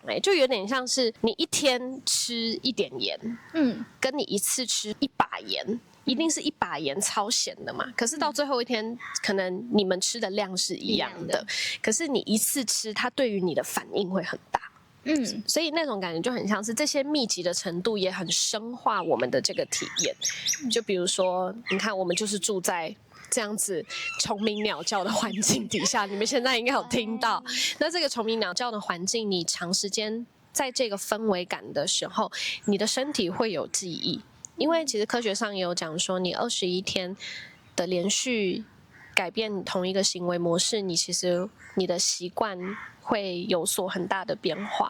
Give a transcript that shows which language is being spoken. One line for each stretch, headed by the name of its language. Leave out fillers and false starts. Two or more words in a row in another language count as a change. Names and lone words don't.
Chinese: 就有點像是你一天吃一點鹽，跟你一次吃一把鹽，一定是一把鹽超鹹的嘛，可是到最後一天，可能你們吃的量是一樣的，可是你一次吃，它對於你的反應會很大。所以那種感覺就很像是這些密集的程度也很深化我們的這個體驗。就比如說，你看我們就是住在這樣子蟲鳴鳥叫的環境底下，你們現在應該有聽到。那這個蟲鳴鳥叫的環境，你長時間在這個氛圍感的時候，你的身體會有記憶。因為其實科學上也有講說，你21天的連續改變同一個行為模式，其實你的習慣會有所很大的變化。